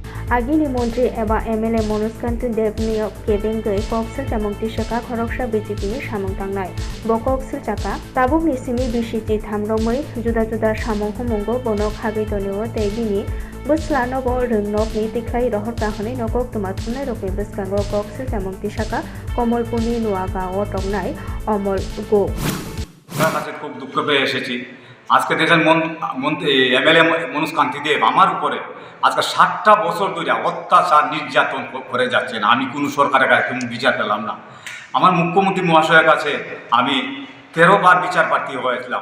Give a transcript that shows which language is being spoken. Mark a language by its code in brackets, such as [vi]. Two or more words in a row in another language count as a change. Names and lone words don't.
[trp] Agini Mantri एबा MLA Manoj Kanti Devni Kebengei Koksil Tamong Tisaka Khoroksa BJP ni samong tangnai bo Koksil Chaka tabuk ni simi bisiti thamromoi juda samong humungo bono khagai tonio tegini Buslano bo rungnog ni tiklai rohor kahoni nokok tumatsunai roke beskango Koksil Tamong Tisaka Komolpuni Nuaga o tongnai Omol Go [bn] কাছে খুব দুঃখ পেয়ে এসেছি। আজকে দেখেন এমএলএ মনোজ কান্তি দেব আমার উপরে আজকে 60টা বছর ধরে অত্যাচার নির্যাতন করে যাচ্ছেন। আমি কোনো সরকারের কাছে কোনো বিচার পেলাম না। আমার মুখ্যমন্ত্রী মহাশয়ের কাছে আমি 13 বার বিচার প্রার্থী হয়েছিলাম।